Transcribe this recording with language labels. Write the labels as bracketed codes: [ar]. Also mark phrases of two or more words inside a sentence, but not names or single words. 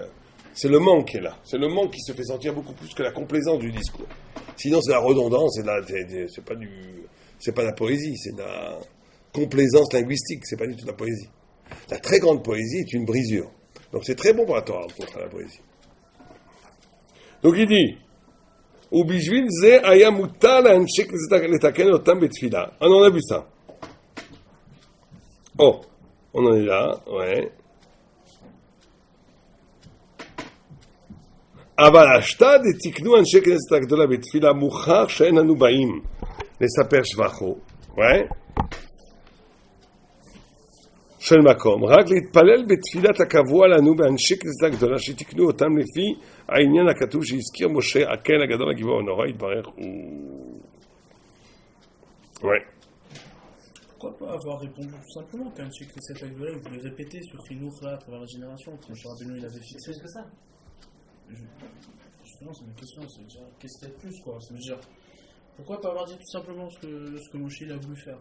[fr] C'est le manque qui est là. C'est le manque qui se fait sentir beaucoup plus que la complaisance du discours. Sinon, c'est la redondance, c'est pas de la poésie, c'est de la complaisance linguistique, c'est pas du tout de la poésie. La très grande poésie est une brisure. Donc c'est très bon pour la Torah, contre la poésie. Donc il dit, [he] ובשביל זה היה מותר להמשיך לתקן אותם בתפילה. [fr] On en a vu ça. Oh, on en est là, ouais. [he] אבל השתא דתיקנו אנשי כנסת הגדולה בתפילה מוכח שאין אנו באים לספר שבחו, של מקום, רק להתפלל בתפילת הקבוע לנו באנשי כנסת הגדולה שתיקנו אותם לפי העניין הכתוב שהזכיר משה הכהן הגדול הגיבור הנורא יתברך [fr] Pourquoi pas avoir répondu tout simplement qu'un chic de cette acte-là, vous pouvez répéter ce chinour là à travers la génération, comme M. Rabbeinu il avait fixé. C'est que ça. Justement, c'est ma question, c'est déjà, qu'est-ce qu'il y a de plus, quoi? C'est dire, pourquoi pas avoir dit tout simplement ce que Moshe il a voulu faire?